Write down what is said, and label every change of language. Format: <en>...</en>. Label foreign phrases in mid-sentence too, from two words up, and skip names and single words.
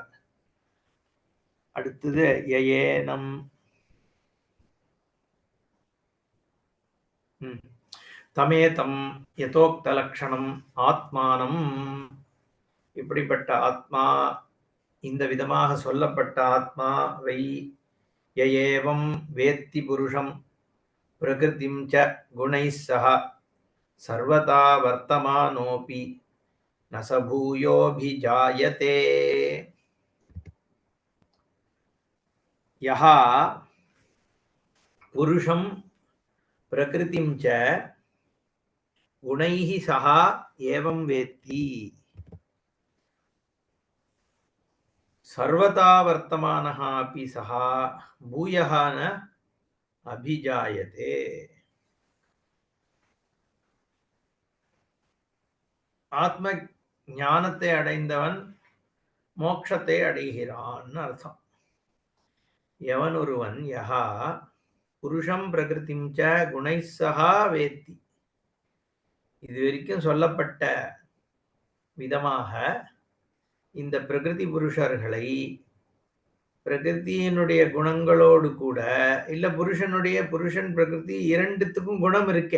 <sa>அடுத்தது एनं तमेतं यथोक्त लक्षणम् आत्मानम्.</sa> <ta>இப்படிப்பட்ட ஆத்மா இந்த விதமாக சொல்லப்பட்ட ஆத்மாவை</ta> <sa>एवं वेत्ति पुरुषं प्रकृतिं च गुणैः सह सर्वथा वर्तमानोऽपि न च भूयोऽभिजायते. यः पुरुषं प्रकृतिं च गुणैः सह एवं वेत्ति सर्वदा वर्तमानः अपि सः भूयः न अभिजायते.</sa> <ta>ஆத்ம ஞானத்தை அடைந்தவன் மோட்சத்தை அடைகிறான் அர்த்தம். எவன் ஒருவன்</ta> <sa>यः पुरुषं प्रकृतिं च गुणैः सह वेत्ति,</sa> <ta>இதுவரைக்கும் சொல்லப்பட்ட விதமாக இந்த பிரகிருதி புருஷர்களை பிரகிருதியினுடைய குணங்களோடு கூட இல்ல புருஷன் பிரகிருதி இரண்டுத்துக்கும் குணம் இருக்கே.</ta>